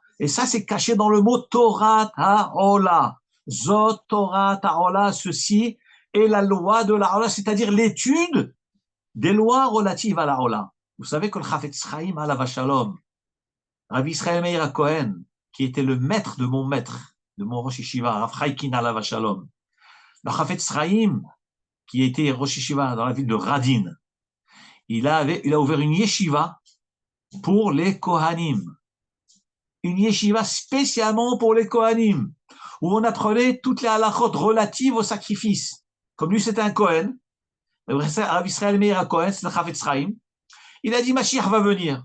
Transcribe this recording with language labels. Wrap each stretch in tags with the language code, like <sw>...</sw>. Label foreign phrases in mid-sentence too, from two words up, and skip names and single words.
<fr>Et ça, c'est caché dans le mot</fr> <he>Torah Ha'ola. Zot Torah Ha'ola,</he> <fr>ceci est la loi de la Ola, c'est-à-dire l'étude des lois relatives à la Ola. Vous savez que le Chafetz Chaim</fr> <he>Alav Shalom,</he> <fr>Rabbi Israël Meir Cohen, qui était le maître, de mon</fr> <he>Rosh Yeshiva,</he> <fr>Rav Chaikin</fr> <he>Alav Shalom,</he> <fr>le Chafetz Chaim, qui était</fr> <he>Rosh Yeshiva</he> <fr>dans la ville de Radin, il a ouvert une yeshiva pour les Kohanim. Une yeshiva spécialement pour les Kohanim, où on apprenait toutes les halachot relatives au sacrifice. Comme lui, c'était un Kohen, Rav Israël Meir Cohen, c'est le Chafetz Chaim, il a dit, Mashiach va venir.</fr>